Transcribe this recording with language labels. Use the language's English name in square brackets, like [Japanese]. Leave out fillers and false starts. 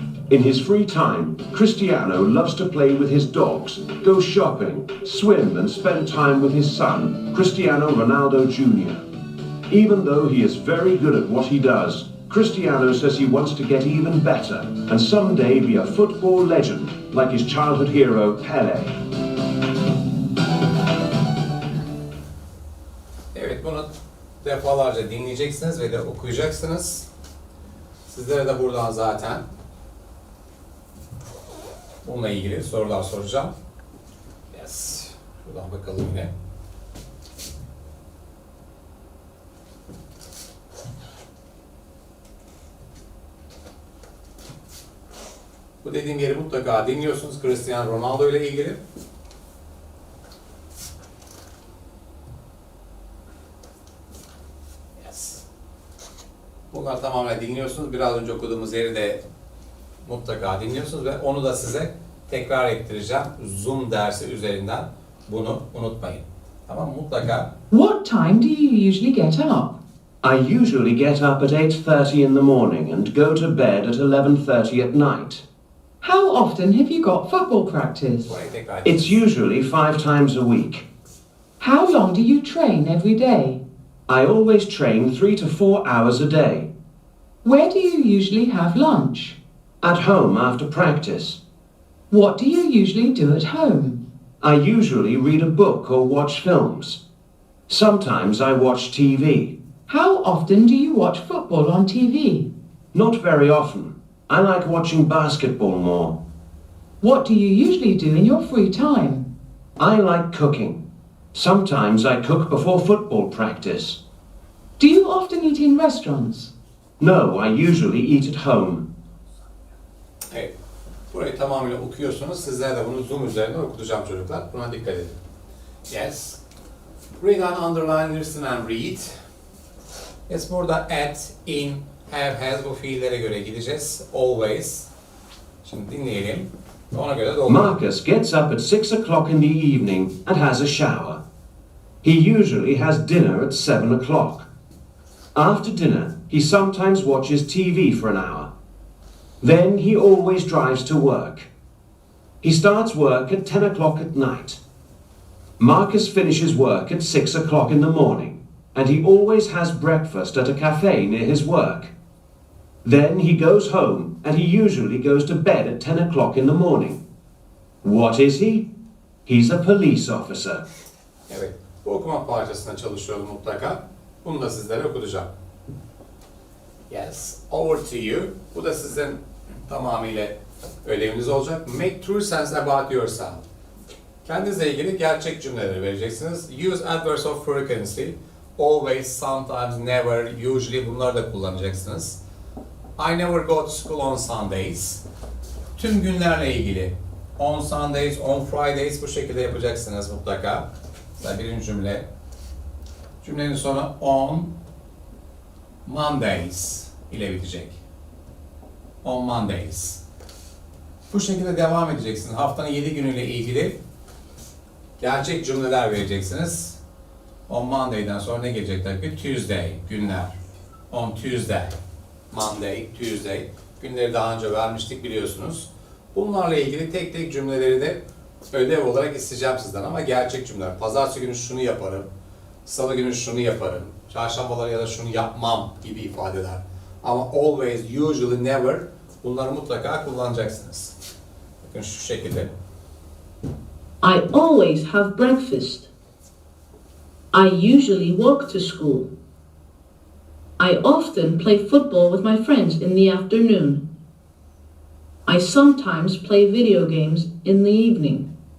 [English] In his free time, Cristiano loves to play with his dogs, go shopping, swim and spend time with his son, Cristiano Ronaldo Jr. Even though he is very good at what he does, Cristiano says he wants to get even better and someday be a football legend like his childhood hero Pelé. [Turkish] Evet, bunu defalarca dinleyeceksiniz ve de okuyacaksınız. Sizlere de buradan zaten bununla ilgili sorular soracağım. [English] Yes. [Turkish] Şuradan bakalım yine. Bu dediğim yeri mutlaka dinliyorsunuz Cristiano Ronaldo ile ilgili. Bunlar tamamen dinliyorsunuz. Biraz önce okuduğumuz yeri de mutlaka dinliyorsunuz ve onu da size tekrar ettireceğim. Zoom dersi üzerinden bunu unutmayın. Tamam mı? Mutlaka. [English] What time do you usually get up? I usually get up at 8:30 in the morning and go to bed at 11:30 at night. How often have you got football practice? [Turkish] Burayı tekrar [English] It's usually 5 times a week. How long do you train every day? I always train 3 to 4 hours a day. Where do you usually have lunch? At home after practice. What do you usually do at home? I usually read a book or watch films. Sometimes I watch TV. How often do you watch football on TV? Not very often. I like watching basketball more. What do you usually do in your free time? I like cooking. Sometimes I cook before football practice. Do you often eat in restaurants? No, I usually eat at home. [Turkish] Evet. Burayı tamamıyla okuyorsunuz. Sizlere de bunu Zoom üzerinden okutacağım çocuklar. Buna dikkat edin. [English] Yes. Read and underline, listen and read. [Turkish] Yes, burada at, in, have, has bu fiillere göre gideceğiz. Always. Şimdi dinleyelim. Ona göre doldur. [English] Marcus gets up at 6 o'clock in the evening and has a shower. He usually has dinner at 7 o'clock. After dinner, he sometimes watches TV for an hour. Then he always drives to work. He starts work at 10 o'clock at night. Marcus finishes work at 6 o'clock in the morning, and he always has breakfast at a cafe near his work. Then he goes home, and he usually goes to bed at 10 o'clock in the morning. What is he? He's a police officer. [Turkish] Evet, bu okuma parçasına çalışıyorum mutlaka. Bunu da sizlere okutacağım. [English] Yes, over to you. [Turkish] Bu da sizin tamamıyla ödeviniz olacak. [English] Make true sense about yourself. [Turkish] Kendinizle ilgili gerçek cümleleri vereceksiniz. [English] Use adverbs of frequency. Always, sometimes, never, usually [Turkish] bunları da kullanacaksınız. [English] I never go to school on Sundays. [Turkish] Tüm günlerle ilgili. [English] On Sundays, on Fridays [Turkish] bu şekilde yapacaksınız mutlaka. Mesela birinci cümle. Cümlenin sonu [English] on Mondays [Turkish] ile bitecek. [English] On Mondays. [Turkish] Bu şekilde devam edeceksiniz. Haftanın 7 günüyle ilgili gerçek cümleler vereceksiniz. [English] On Monday'den [Turkish] sonra ne gelecekler? Bir Tuesday, günler. [English] On Tuesday, Monday, Tuesday. [Turkish] Günleri daha önce vermiştik biliyorsunuz. Bunlarla ilgili tek tek cümleleri de ödev olarak isteyeceğim sizden ama gerçek cümleler. Pazartesi günü şunu yaparım, salı günü şunu yaparım, çarşambaları ya da şunu yapmam gibi ifadeler. Ama [English] always, usually, never [Turkish] bunları mutlaka kullanacaksınız. Bakın şu şekilde. [English] I always have breakfast. I usually walk to school. I often play football with my friends in the afternoon. I sometimes play video games in the evening.